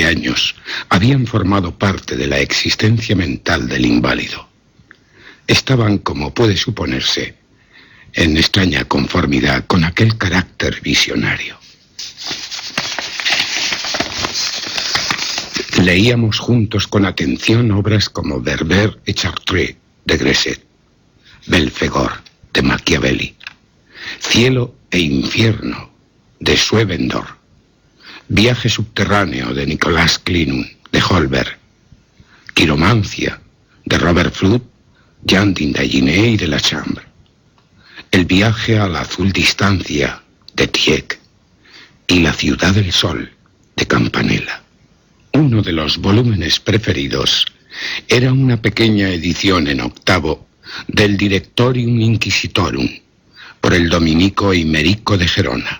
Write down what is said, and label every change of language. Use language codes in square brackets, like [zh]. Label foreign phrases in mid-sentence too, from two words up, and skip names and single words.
[es] años habían formado parte de la existencia mental del inválido, estaban, como puede suponerse, en extraña conformidad con aquel carácter visionario. Leíamos juntos con atención obras como Berber et Chartres, de Gresset, Belphegor, de Machiavelli, Cielo e Infierno, de Swevenor, Viaje subterráneo, de Nicolas Clinun, de Holberg, Quiromancia, de Robert Fludd, Jean d'Indaginé y de la Chambre, El viaje a la azul distancia, de Tieck, y La ciudad del sol, de Campanella. Uno de los volúmenes preferidos era una pequeña edición en octavo del Directorium Inquisitorum, por el dominico Imerico de Gerona.